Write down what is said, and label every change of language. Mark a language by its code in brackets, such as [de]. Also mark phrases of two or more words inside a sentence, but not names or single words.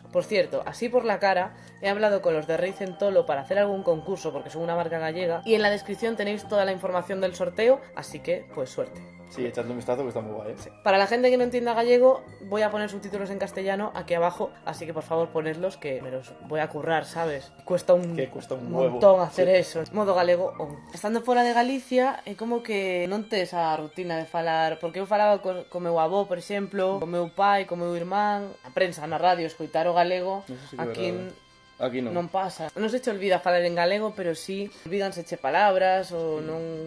[es] Por cierto, así por la cara, he hablado con los de Rey Centolo para hacer algún concurso porque son una marca gallega y en la descripción tenéis toda la información del sorteo, así que, pues suerte. Sí, echadle un vistazo que está muy guay, ¿eh? Sí. Para la gente que no entienda gallego, voy a poner subtítulos en castellano aquí abajo, así que por favor ponedlos que me los voy a currar, ¿sabes? Cuesta un huevo. montón hacer Sí. eso. [gl] Modo galego [es] on. [gl] Estando fora de Galicia, é como que non tes a rutina de falar, porque eu falaba co meu avó, por exemplo, co meu pai, co meu irmán, a prensa, na radio, escoitar o galego, [es] Eso sí que aquí [gl] Aquí non. non pasa. Non se che olvida falar en galego, pero sí, olvídanse che palabras ou non...